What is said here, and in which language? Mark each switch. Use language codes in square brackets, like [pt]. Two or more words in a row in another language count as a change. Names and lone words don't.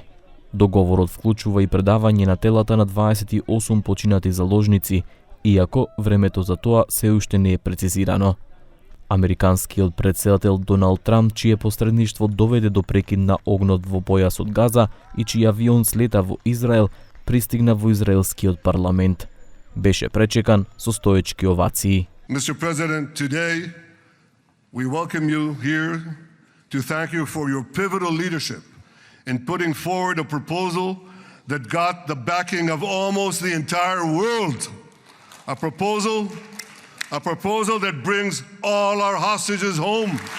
[mk] Договорот вклучува и предавање на телата на 28 починати заложници, иако времето за тоа се уште не е прецизирано. Американскиот претседател Доналд Трамп, чие посредништво доведе до прекид на огнот во појасот Газа и чиј авион слета во Израел, пристигна во израелскиот парламент. Беше пречекан со стоечки овации. [en] Mr. President, today we welcome you here to thank you for your pivotal leadership in putting forward a proposal that got the backing of almost the entire world. A proposal that brings all our hostages home.